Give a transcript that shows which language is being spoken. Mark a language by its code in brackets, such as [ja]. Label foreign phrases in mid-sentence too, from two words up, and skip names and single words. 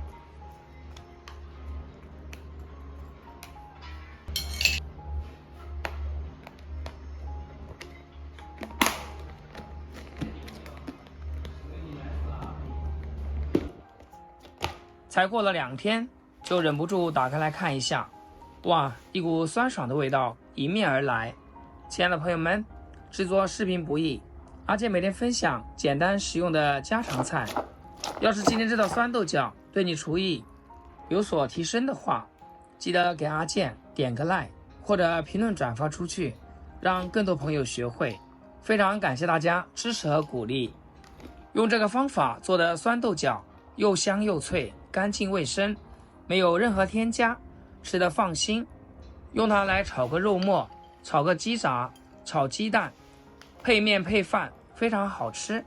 [zh] 才过了2天，就忍不住打开来看一下，哇，一股酸爽的味道迎面而来。亲爱的朋友们，制作视频不易，阿健每天分享简单实用的家常菜。要是今天这道酸豆角对你厨艺有所提升的话，记得给阿健点个 like 或者評論轉發出去，讓更多朋友學會。非常感謝大家支持和鼓勵。用這個方法做的酸豆角又香又脆，乾淨衛生，沒有任何添加，吃得放心。用它來炒個肉末，炒個雞雜，炒雞蛋，配麵配飯，非常好吃。